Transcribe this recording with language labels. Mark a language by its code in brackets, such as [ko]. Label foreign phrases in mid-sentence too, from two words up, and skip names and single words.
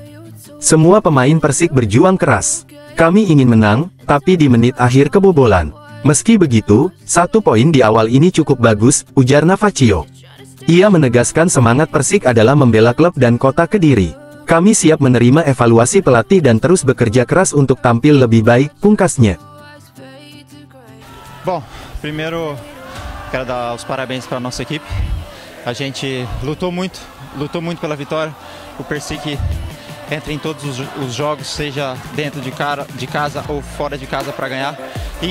[id] Semua pemain Persik berjuang keras. Kami ingin menang, tapi di menit akhir kebobolan. Meski begitu, 1 poin di awal ini cukup bagus, ujar Navaccio. Ia menegaskan semangat Persik adalah membela klub dan kota Kediri. Kami siap menerima evaluasi pelatih dan terus bekerja keras untuk tampil lebih baik, pungkasnya. [pt] Bom, primeiro quero dar os parabéns para a nossa equipe. A gente lutou muito pela vitória. O Persik entra em todos os jogos, seja dentro de casa ou fora de casa, para ganhar.